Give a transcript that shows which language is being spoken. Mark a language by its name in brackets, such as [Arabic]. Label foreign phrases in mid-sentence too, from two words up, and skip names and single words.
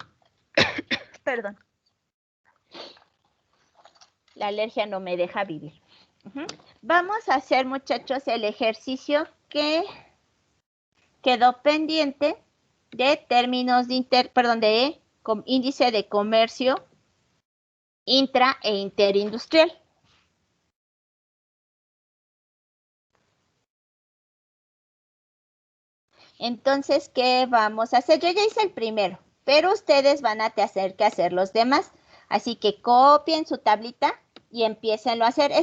[Spanish] Perdón. La alergia no me deja vivir. Vamos a hacer, muchachos, el ejercicio que quedó pendiente de términos de índice de comercio intra e interindustrial. Entonces, ¿qué vamos a hacer? Yo ya hice el primero, pero ustedes van a tener que hacer los demás. Así que copien su tablita y empiecenlo a hacer.